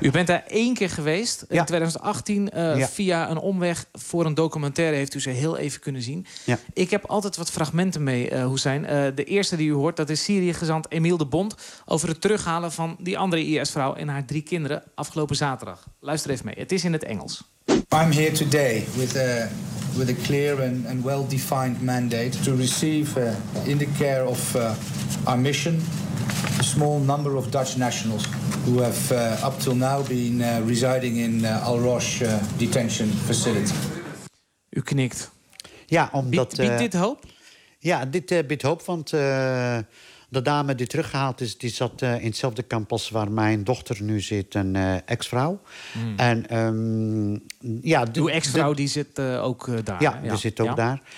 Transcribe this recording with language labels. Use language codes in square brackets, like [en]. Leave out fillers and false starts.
[nl] U bent daar één keer geweest, in 2018. Via een omweg voor een documentaire heeft u ze heel even kunnen zien. Ja. Ik heb altijd wat fragmenten mee, Hoesijn. De eerste die u hoort, dat is Syrië-gezant Emile de Bond over het terughalen van die andere IS-vrouw en haar drie kinderen afgelopen zaterdag. Luister even mee, het is in het Engels. [en] I'm here today with a clear and well-defined mandate to receive in the care of our mission a small number of Dutch nationals who have up till now been residing in Al Roche detention facility. [nl] U knikt. Ja, omdat biedt dit hoop? Ja, dit biedt hoop, want de dame die teruggehaald is, die zat in hetzelfde kamp als waar mijn dochter nu zit, een ex-vrouw. Mm. En uw ex-vrouw die zit ook daar. Ja, die zit ook daar.